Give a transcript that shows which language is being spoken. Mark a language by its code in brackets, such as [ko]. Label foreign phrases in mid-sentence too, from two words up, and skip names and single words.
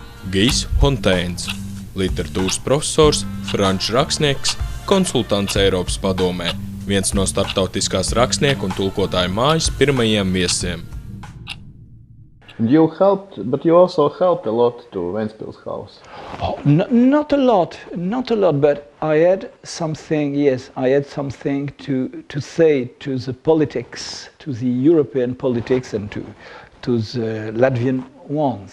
[lv] Gijs Honteins, literatūras profesors, franču rakstnieks, konsultants Eiropas padomē, viens no starptautiskās rakstnieku un tulkotāju mājas pirmajiem viesiem. [en] You helped, but you also helped a lot to Ventspils house. Oh, not a lot, but I had something, yes, I had something to say to the politics, to the European politics and to the Latvian ones.